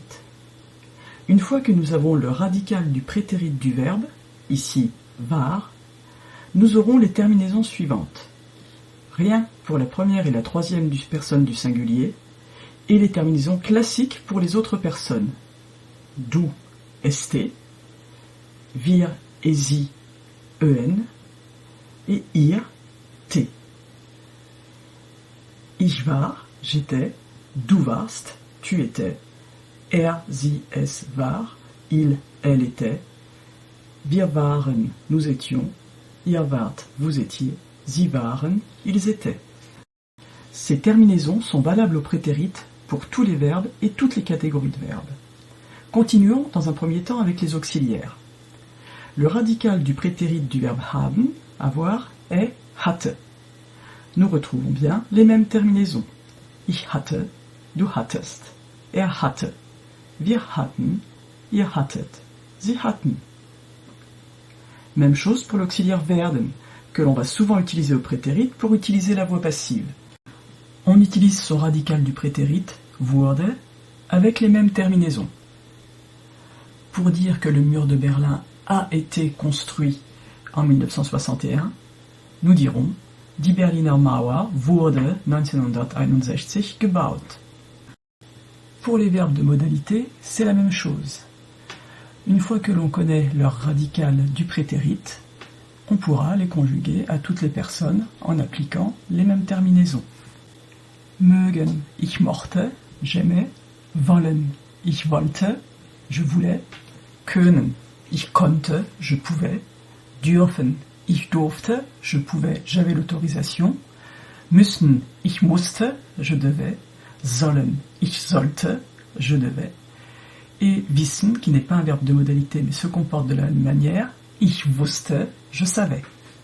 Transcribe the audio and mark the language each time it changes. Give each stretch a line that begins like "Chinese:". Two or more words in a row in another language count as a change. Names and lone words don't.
French: Une fois que nous avons le radical du prétérit du verbe, ici war, nous aurons les terminaisons suivantes. Rien pour la première et la troisième personne du singulier, et les terminaisons classiques pour les autres personnes. Du, st, wir et sie, en, et ihr, t.
German: Ich war, j'étais, du warst,
French: tu étais,
German: sie, es war,
French: il, elle était,
German: wir waren,
French: nous étions,
German: ihr wart,
French: vous étiez,
German: sie waren,
French: ils étaient. Ces terminaisons sont valables au prétérit pour tous les verbes et toutes les catégories de verbes. Continuons dans un premier temps avec les auxiliaires. Le radical du prétérit du verbe haben, avoir, est hatte. Nous retrouvons bien les mêmes terminaisons.
German: Ich hatte, du hattest, er hatte, wir hatten, ihr hattet, sie hatten.
French: Même chose pour l'auxiliaire werden, que l'on va souvent utiliser au prétérit pour utiliser la voix passive. On utilise son radical du prétérit, wurde, avec les mêmes terminaisons. Pour dire que le mur de Berlin a été construit en 1961, nous dirons
German: Die Berliner Mauer wurde 1961 gebaut.
French: Pour les verbes de modalité, c'est la même chose. Une fois que l'on connaît leur radical du prétérit, on pourra les conjuguer à toutes les personnes en appliquant les mêmes terminaisons.
German: Mögen, ich mochte, j'aimais, wollen, ich wollte,
French: je voulais,
German: können, ich konnte,
French: je pouvais,
German: dürfen, ich durfte,
French: je pouvais, j'avais l'autorisation,
German: müssen, ich musste,
French: je devais,
German: sollen, ich sollte,
French: je devais, et wissen, qui n'est pas un verbe de modalité mais se comporte de la même manière,
German: ich wusste,
French: je savais.